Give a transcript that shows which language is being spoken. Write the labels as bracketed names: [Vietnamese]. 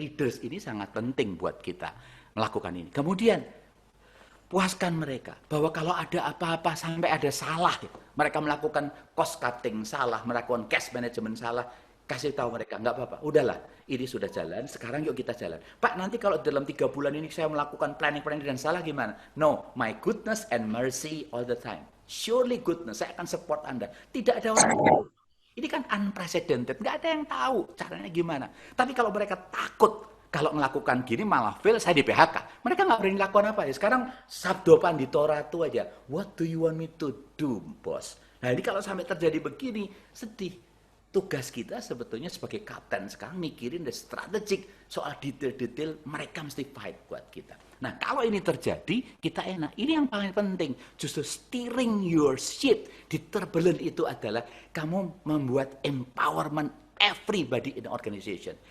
[Indonesian] Leaders ini sangat penting buat kita melakukan ini. Kemudian, puaskan mereka bahwa kalau ada apa-apa sampai ada salah, mereka melakukan cost cutting salah, melakukan cash management salah, kasih tahu mereka, nggak apa-apa, udahlah, ini sudah jalan, sekarang yuk kita jalan. Pak, nanti kalau dalam 3 bulan ini saya melakukan planning dan salah gimana? [English] No, my goodness and mercy all the time. Surely goodness, [Indonesian] saya akan support Anda. Tidak ada orang tahu. Ini kan unprecedented, nggak ada yang tahu caranya gimana. Tapi kalau mereka takut, kalau melakukan gini malah fail, saya di PHK. Mereka nggak berani lakukan apa ya. Sekarang sabdo pandito ratu aja. [English] What do you want me to do, bos? [Indonesian] Nah ini kalau sampai terjadi begini, sedih. Tugas kita sebetulnya sebagai kapten sekarang mikirin [English] the strategic [Indonesian] soal detail-detail, mereka mesti fight buat kita. Nah kalau ini terjadi, kita enak. Ini yang paling penting. Justru [English] steering your ship [Indonesian] di turbulent itu adalah kamu membuat [English] empowerment everybody in the organization.